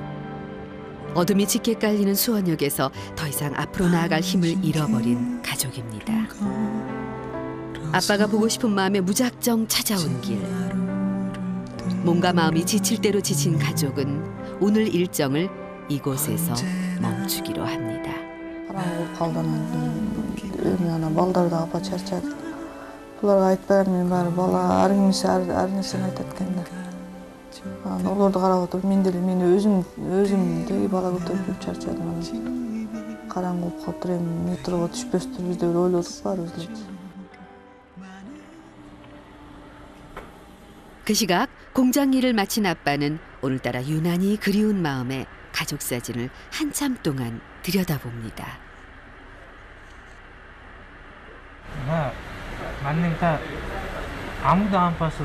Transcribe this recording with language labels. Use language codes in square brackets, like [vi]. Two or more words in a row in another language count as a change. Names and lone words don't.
[ko] 어둠이 짙게 깔리는 수원역에서 더 이상 앞으로 나아갈 힘을 잃어버린 가족입니다. 아빠가 보고 싶은 마음에 무작정 찾아온 길. 몸과 마음이 지칠 대로 지친 가족은 오늘 일정을 이곳에서 멈추기로 합니다. [ky] Bularga aytpayam men bari bala arыңмыш ар нерсени айтат экен да. Олорду карап отуруп мен деле мени өзүм деги бала көтөрүп чарчадым. Караңгы болуп калыптыр эми метрого түшпөстүрбүз деп ойлодук баарыбыз эле. [ko] 그 시각 공장 일을 마친 아빠는 오늘따라 유난히 그리운 마음에 가족 사진을 한참 동안 들여다봅니다. 맞는 딸 아무도 안 봤어요.